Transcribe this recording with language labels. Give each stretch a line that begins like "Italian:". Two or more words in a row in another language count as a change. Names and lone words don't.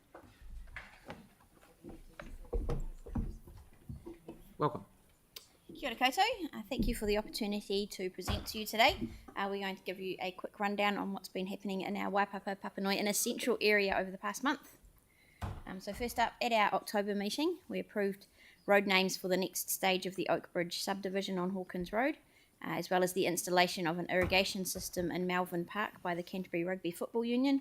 English: Welcome.
Māori: Kia ora koutou.
English: Thank you for the opportunity to present to you today. We're going to give you a quick rundown on what's been happening in our Waipapa Papanui in a central area over the past month. So first up, at our October meeting, we approved road names for the next stage of the Oakbridge subdivision on Hawkins Road, as well as the installation of an irrigation system in Melvin Park by the Canterbury Rugby Football Union.